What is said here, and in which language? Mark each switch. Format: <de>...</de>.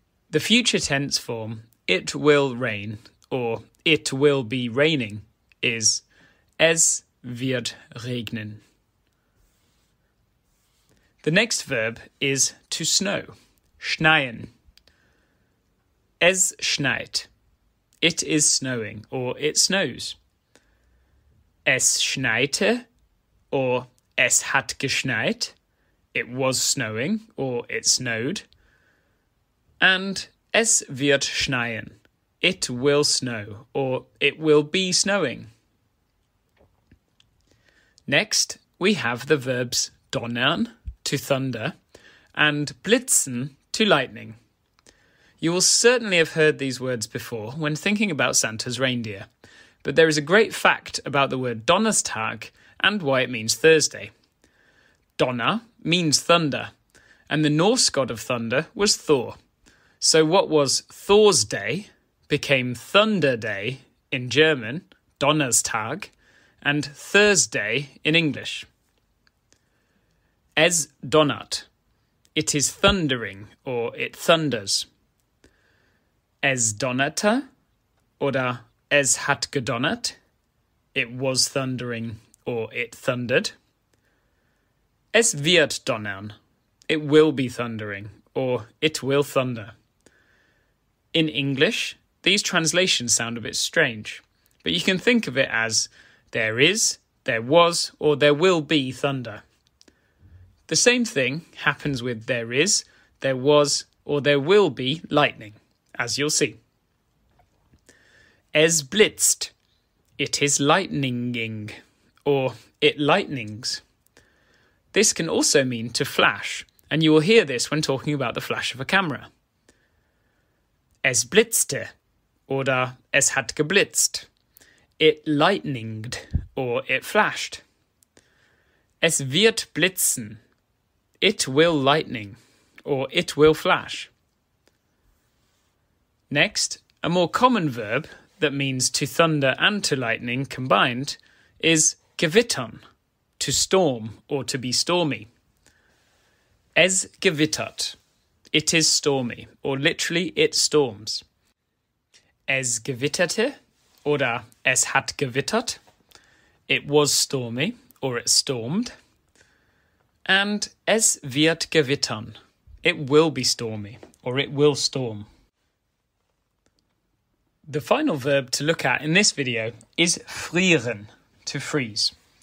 <en>The future tense form it will rain or it will be raining is</en> <de>Es wird regnen.</de> <en>The next verb is to snow. Schneien.</en> <de>Es schneit.</de> <en>It is snowing, or it snows.</en> <de>Es schneite, or es hat geschneit.</de> <en>It was snowing, or it snowed. And</en> <de>es wird schneien.</de> <en>It will snow, or it will be snowing. Next, we have the verbs donnern, to thunder, and blitzen, to lightning. You will certainly have heard these words before when thinking about Santa's reindeer, but there is a great fact about the word Donnerstag and why it means Thursday. Donner means thunder, and the Norse god of thunder was Thor. So what was Thor's day became Thunder Day in German, Donnerstag, and Thursday in English.</en> <de>Es donnert.</de> <en>It is thundering, or it thunders.</en> <de>Es donnerte, oder es hat gedonnert.</de> <en>It was thundering, or it thundered.</en> <de>Es wird donnern.</de> <en>It will be thundering, or it will thunder. In English, these translations sound a bit strange, but you can think of it as there is, there was, or there will be thunder. The same thing happens with there is, there was, or there will be lightning, as you'll see.</en> <de>Es blitzt.</de> <en>It is lightninging, or it lightnings. This can also mean to flash, and you will hear this when talking about the flash of a camera.</en> <de>Es blitzte, oder es hat geblitzt.</de> <en>It lightninged, or it flashed.</en> <de>Es wird blitzen.</de> <en>It will lightning, or it will flash. Next, a more common verb that means to thunder and to lightning combined is gewittern, to storm or to be stormy.</en> <de>Es gewittert.</de> <en>It is stormy, or literally it storms.</en> <de>Es gewitterte, oder es hat gewittert.</de> <en>It was stormy, or it stormed. And</en> <de>es wird gewittern.</de> <en>It will be stormy, or it will storm. The final verb to look at in this video is frieren, to freeze.</en>